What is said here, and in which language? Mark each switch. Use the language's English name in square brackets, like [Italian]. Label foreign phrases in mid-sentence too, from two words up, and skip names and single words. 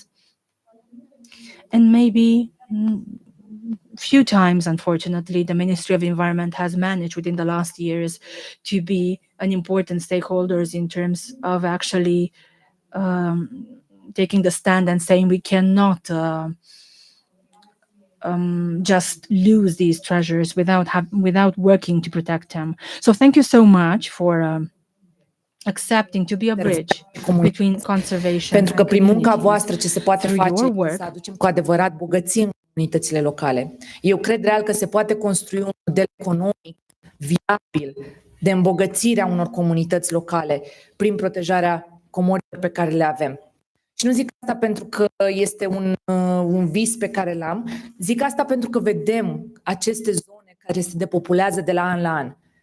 [English] And maybe few times, unfortunately, the Ministry of Environment has managed within the last years to be an important stakeholders in terms of actually taking the stand and saying we cannot just lose these treasures without working to protect them. So thank you so much for accepting to be a bridge between conservation [Romanian] pentru că [English] and [Romanian] prin munca [English] communities. [Romanian] voastră ce se poate [English] Through [Romanian] face [English] your [Romanian] este [English] work, [Romanian] să aducem cu adevărat bogăție în comunitățile locale. Eu cred real că se poate construi un model economic viabil de îmbogățire a unor comunități locale prin protejarea comorilor pe care le avem. Și nu zic asta pentru că este un vis pe care l-am, zic asta pentru că vedem aceste zone care se depopulează de la an la an.